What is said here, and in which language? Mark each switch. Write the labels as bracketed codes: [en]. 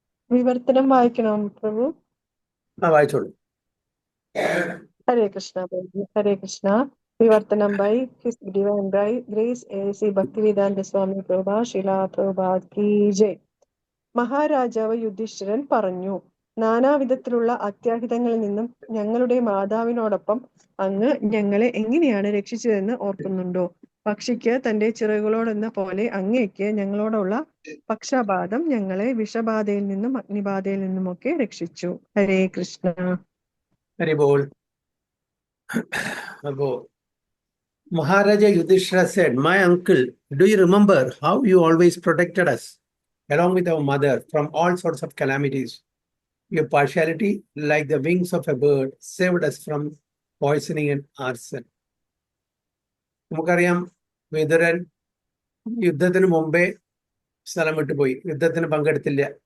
[ml] विवर्तനം വായിക്കണം പ്രഭു. വായിച്ചോളൂ. [en] Hare Krishna, Prabhu. Hare Krishna. Vivartanam by His Divine Grace A.C. Bhaktivedanta Swami Prabhupada Srila Prabhupada ki jai. [ml] മഹാരാജാവ് യുധിഷ്ഠിരൻ പറഞ്ഞു, നാനാവിധത്തിലുള്ള അത്യാഹിതങ്ങളിൽ നിന്നും ഞങ്ങളുടെ മാതാവിനോടൊപ്പം അങ്ങ് ഞങ്ങളെ എങ്ങനെയാണ് രക്ഷിച്ചതെന്ന് ഓർക്കുന്നുണ്ടോ? പക്ഷിക്ക് തന്റെ ചിറകുകളോടെന്ന പോലെ അങ്ങേക്ക് ഞങ്ങളോടുള്ള പക്ഷപാതം ഞങ്ങളെ വിഷബാധയിൽ നിന്നും അഗ്നിബാധയിൽ നിന്നുമൊക്കെ രക്ഷിച്ചു. ഹരേ കൃഷ്ണ. ഹരി ബോൾ. [en] അപ്പോ Maharaja Yudhishthira said, my uncle, do you remember how you always protected us along with our mother from all sorts of calamities? Your partiality, like the wings of a bird, saved us from poisoning and arson. [ml] നമുക്കറിയാം, വിതുരൻ യുദ്ധത്തിന് മുമ്പേ സ്ഥലം വിട്ടുപോയി. യുദ്ധത്തിന് പങ്കെടുത്തില്ല.